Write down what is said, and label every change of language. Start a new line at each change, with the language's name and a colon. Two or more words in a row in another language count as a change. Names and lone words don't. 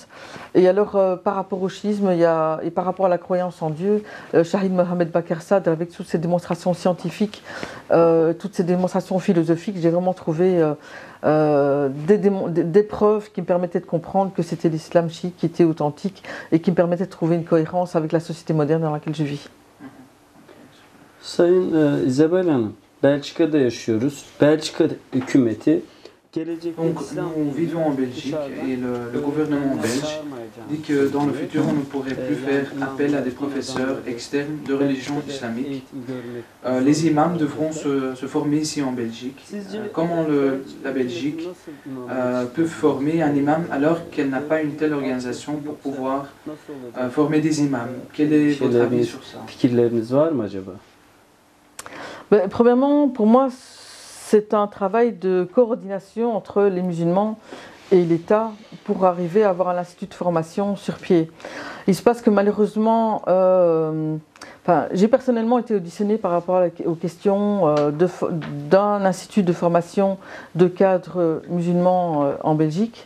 French: Et alors par rapport au chiisme et par rapport à la croyance en Dieu, Shahid Mohamed Bakarsad, avec toutes ces démonstrations scientifiques, toutes ces démonstrations philosophiques, j'ai vraiment trouvé des preuves qui me permettaient de comprendre que c'était l'islam chiite qui était authentique et qui me permettait de trouver une cohérence avec la société moderne dans laquelle je vis.
Turkish: Sayın İzabel Hanım, Belçika'da yaşıyoruz. Belçika hükümeti
French: Donc, nous vivons en Belgique et le gouvernement belge dit que dans le futur, on ne pourrait plus faire appel à des professeurs externes de religion islamique. Les imams devront se former ici en Belgique. Comment la Belgique peut former un imam alors qu'elle n'a pas une telle organisation pour pouvoir former des imams? Quel est votre avis sur ça?
Turkish: Fikirleriniz var mı acaba?
French: Premièrement, pour moi, c'est un travail de coordination entre les musulmans et l'État pour arriver à avoir un institut de formation sur pied. Il se passe que malheureusement, j'ai personnellement été auditionnée par rapport aux questions d'un institut de formation de cadres musulmans en Belgique.